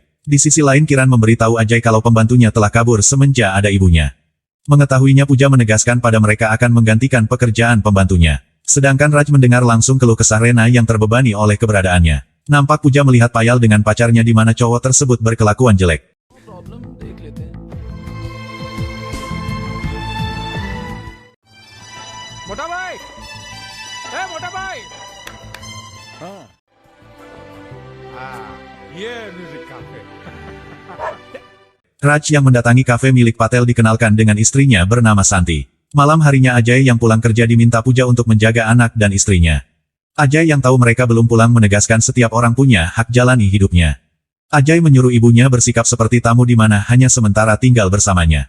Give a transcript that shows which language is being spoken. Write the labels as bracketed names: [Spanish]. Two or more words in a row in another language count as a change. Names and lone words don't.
[Indonesian] Di sisi lain Kiran memberitahu Ajay kalau pembantunya telah kabur semenjak ada ibunya. Mengetahuinya Puja menegaskan pada mereka akan menggantikan pekerjaan pembantunya. Sedangkan Raj mendengar langsung keluh kesah Rena yang terbebani oleh keberadaannya. Nampak Puja melihat Payal dengan pacarnya di mana cowok tersebut berkelakuan jelek. [Hindi] मोटा भाई, मोटा भाई। ये [English] music cafe. [Indonesian] Raj yang mendatangi kafe milik Patel dikenalkan dengan istrinya bernama Santi. Malam harinya Ajay yang pulang kerja diminta Puja untuk menjaga anak dan istrinya. Ajay yang tahu mereka belum pulang menegaskan setiap orang punya hak jalani hidupnya. Ajay menyuruh ibunya bersikap seperti tamu di mana hanya sementara tinggal bersamanya.